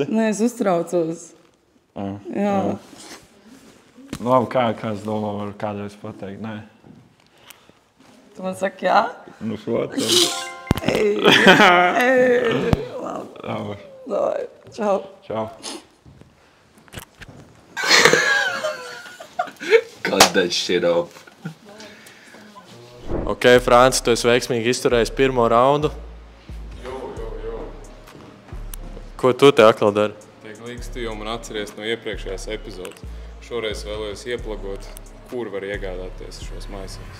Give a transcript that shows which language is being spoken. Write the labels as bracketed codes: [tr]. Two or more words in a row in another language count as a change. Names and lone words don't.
[lv] Nē, es uztraucos. Jā. Labi, kā es domāju, varu kādreiz pateikt? Nē. Tu man saki, jā? Nu, protams. Labi. Labi. Čau. [en] Cut that shit off. [lv] Ok, Franci, tu esi veiksmīgi izturējis pirmo raundu. Ko tu te atkal dari? Tiek liekas, tu jau man atceries no iepriekšējās epizodes. Šoreiz vēlējos ieplagot, kur var iegādāties šos maisiņus.